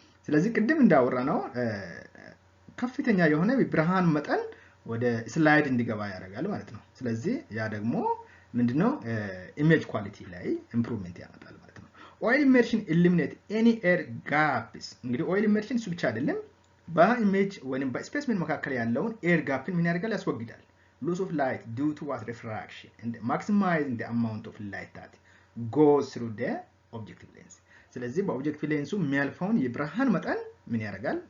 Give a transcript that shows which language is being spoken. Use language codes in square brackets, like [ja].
[am] ስለዚህ ቅድም እንዳወራ ነው ከፍተኛ የሆነ ብርሃን መጠን ወደ ስላይድ እንዲገባ ያደርጋል ማለት ነው። ስለዚህ ያ ደግሞ ምንድነው ኢሜጅ ኳሊቲ ላይ ኢምፕሩቭመንት ያመጣል ማለት ነው። [en] ኦይል ኢመርሽን ኢሊሚኔት ኤኒ ኤር ጋፕስ። [am] እንግዲህ ኦይል ኢመርሽን እሱ ብቻ አይደለም፣ በኢሜጅ ወይም በስፔስሜን መካከል ያለውን ኤር ጋፕን ምን ያደርጋል? ያስወግዳል። [en] loss of light due to what? refraction, and maximizing the amount of light that goes through the objective lens. [am] ስለዚህ በኦብጀክቲቭ ሌንሱ የሚያልፈውን የብርሃን መጠን ምን ያደርጋል?